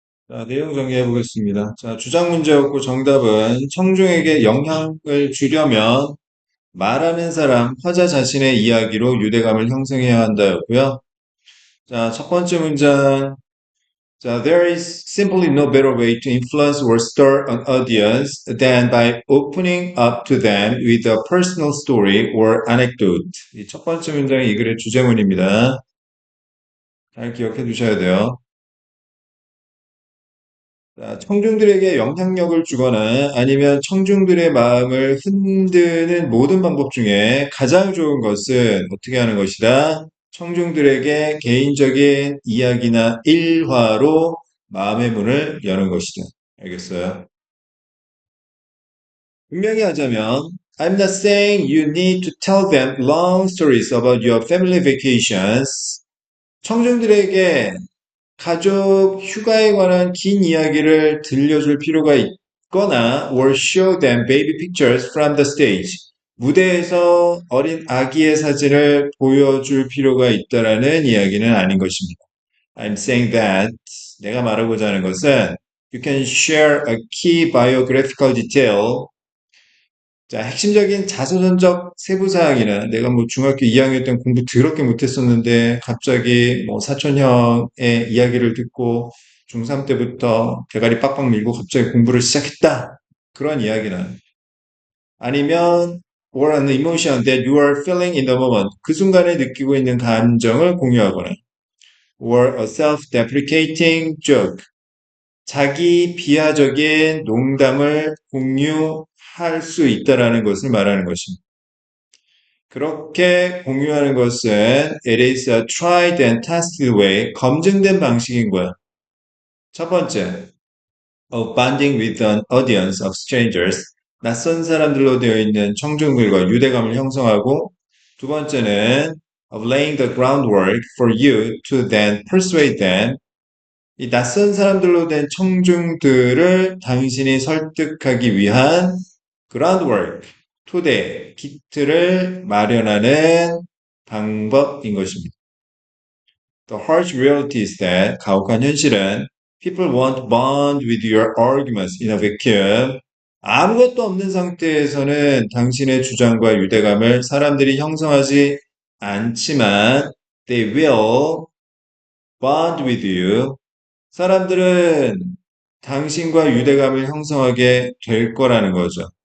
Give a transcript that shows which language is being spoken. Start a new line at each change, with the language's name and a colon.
Korean: 자, 내용 정리해 보겠습니다. 자, 주장 문제였고 정답은 청중에게 영향을 주려면 말하는 사람, 화자 자신의 이야기로 유대감을 형성해야 한다였고요. 자, 첫 번째 문장.
English: 자, there is simply no better way to influence or stir an audience than by opening up to them with a personal story or anecdote.
Korean: 이 첫 번째 문장이 이 글의 주제문입니다. 잘 기억해 두셔야 돼요. 자, 청중들에게 영향력을 주거나 아니면 청중들의 마음을 흔드는 모든 방법 중에 가장 좋은 것은 어떻게 하는 것이다? 청중들에게 개인적인 이야기나 일화로 마음의 문을 여는 것이다. 알겠어요? 분명히 하자면
English: I'm not saying you need to tell them long stories about your family vacations.
Korean: 청중들에게 가족 휴가에 관한 긴 이야기를 들려줄 필요가 있거나
English: or show them baby pictures from the stage.
Korean: 무대에서 어린 아기의 사진을 보여줄 필요가 있다라는 이야기는 아닌 것입니다.
English: I'm saying that
Korean: 내가 말하고자 하는 것은
English: you can share a key biographical detail
Korean: 자, 핵심적인 자서전적 세부사항이나 내가 뭐 중학교 2학년 때 공부 더럽게 못했었는데 갑자기 뭐 사촌형의 이야기를 듣고 중3 때부터 대가리 빡빡 밀고 갑자기 공부를 시작했다. 그런 이야기는 아니면
English: or an emotion that you are feeling in the moment.
Korean: 그 순간에 느끼고 있는 감정을 공유하거나
English: or a self-deprecating joke.
Korean: 자기 비하적인 농담을 공유하거나 할 수 있다라는 것을 말하는 것입니다. 그렇게 공유하는 것은
English: it is a tried and tested way,
Korean: 검증된 방식인 거야. 첫 번째,
English: of bonding with an audience of strangers,
Korean: 낯선 사람들로 되어 있는 청중들과 유대감을 형성하고, 두 번째는
English: of laying the groundwork for you to then persuade them,
Korean: 이 낯선 사람들로 된 청중들을 당신이 설득하기 위한 groundwork, 토대, 기틀을 마련하는 방법인 것입니다.
English: The harsh reality is that
Korean: 가혹한 현실은
English: people won't bond with your arguments in a vacuum.
Korean: 아무것도 없는 상태에서는 당신의 주장과 유대감을 사람들이 형성하지 않지만
English: they will bond with you.
Korean: 사람들은 당신과 유대감을 형성하게 될 거라는 거죠.